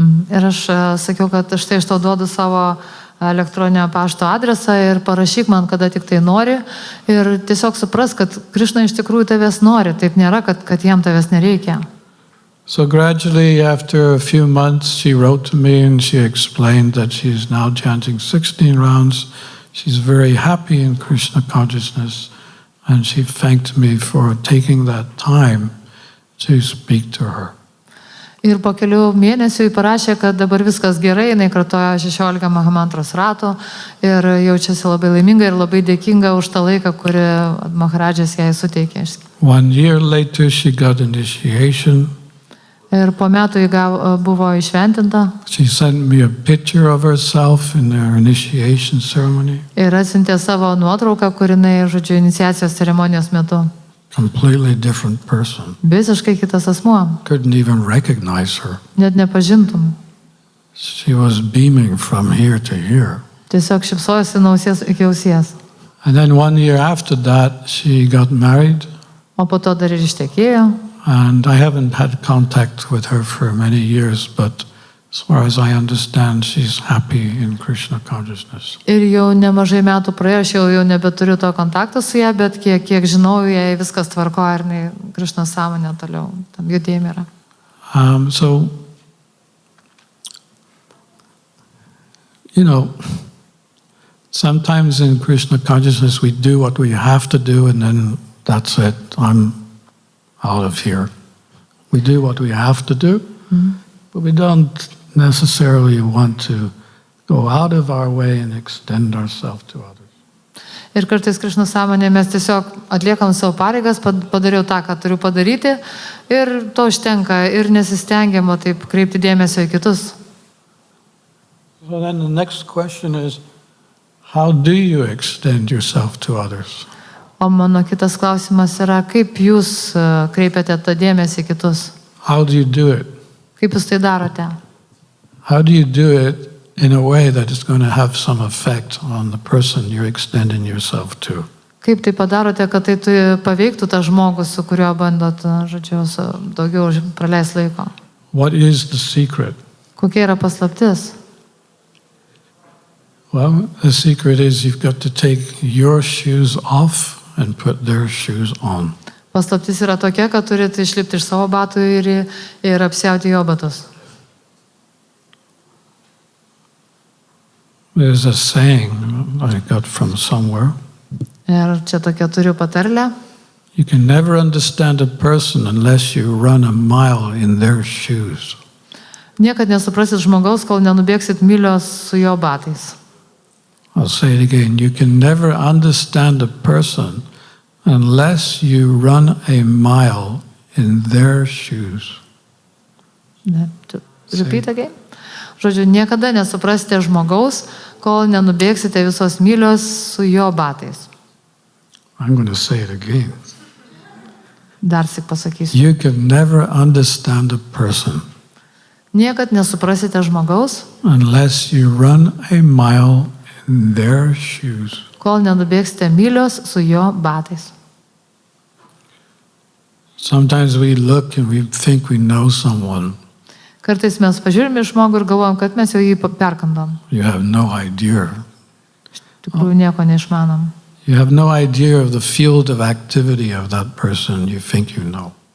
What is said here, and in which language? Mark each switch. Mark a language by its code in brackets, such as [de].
[lt] Ir aš sakiau, kad štai aš tau duodu savo elektroninio pašto adresą ir parašyk man, kada tik tai nori. Ir tiesiog supras, kad Krishna iš tikrųjų tavęs nori. Taip nėra, kad jam tavęs nereikia. [en] So gradually, after a few months, she wrote to me and she explained that she's now chanting 16 rounds. She's very happy in Krishna Consciousness. And she thanked me for taking that time to speak to her. [lt] Ir po kelių mėnesių jį parašė, kad dabar viskas gerai, jinai kartoja 16 Mahamantros ratų ir jaučiasi labai laiminga ir labai dėkinga už tą laiką, kurį Maharadžas jai suteikė. [en] 1 year later she got initiation. [lt] Ir po metų ji buvo išventinta. [en] She sent me a picture of herself in her initiation ceremony. [lt] Ir atsiuntė savo nuotrauką, kur jinai, žodžiu, iniciacijos ceremonijos metu. [en] Completely different person. [lt] Visiškai kitas asmuo. [en] Couldn't even recognize her. [lt] Net nepažintum. [en] She was beaming from here to here. [lt] Tiesiog šypsojosi nuo ausies iki ausies. [en] And then 1 year after that, she got married. [lt] O po to dar ir ištekėjo. [en] And I haven't had contact with her for many years, but as far as I understand, she's happy in Krishna Consciousness. [lt] Ir jau nemažai metų praėjo, aš jau nebeturiu to kontakto su ją, bet kiek žinau, jai viskas tvarko ir Krishna sąmonė toliau, tam judėjime yra. [en] So, sometimes in Krishna Consciousness we do what we have to do and then that's it, I'm out of here. We do what we have to do, but we don't necessarily want to go out of our way and extend ourselves to others. [lt] Ir kartais Krishna sąmonė mes tiesiog atliekam savo pareigas, padariau tą, ką turiu padaryti ir to užtenka ir nesistengiama taip kreipti dėmesio į kitus. [en] So then the next question is, how do you extend yourself to others? [lt] O mano kitas klausimas yra, kaip jūs kreipiate tą dėmesį į kitus? [en] How do you do it? [lt] Kaip jūs tai darote? [en] How do you do it in a way that is going to have some effect on the person you're extending yourself to? [lt] Kaip tai padarote, kad tai paveiktų tą žmogų, su kuriuo bandot, žodžiu, daugiau praleis laiko? [en] What is the secret? [lt] Kokia yra paslaptis? [en] Well, the secret is you've got to take your shoes off and put their shoes on. [lt] Paslaptis yra tokia, kad turite išlipti iš savo batų ir apsiauti jo batus. [en] There's a saying I got from somewhere. [lt] Ir čia tokia turiu patarlę. [en] You can never understand a person unless you run a mile in their shoes. [lt] Niekad nesuprasit žmogaus, kol nenubėgsit mylios su jo batais. [en] I'll say it again. You can never understand a person unless you run a mile in their shoes. Repeat again. [lt] Žodžiu, niekada nesuprasite žmogaus, kol nenubėgsite visos mylios su jo batais. [en] I'm going to say it again. [lt] Dar sik pasakysiu. [en] You can never understand a person [lt] Niekad nesuprasite žmogaus, [en] unless you run a mile in their shoes. [lt] Kol nenubėgsite mylios su jo batais. [en] Sometimes we look and we think we know someone. [lt] Kartais mes pažiūrime žmogų ir galvojam, kad mes jau jį perkandom. [en] You have no idea. [lt] Tikrųjų nieko neišmanom. [en] You have no idea of the field of activity of that person you think you know.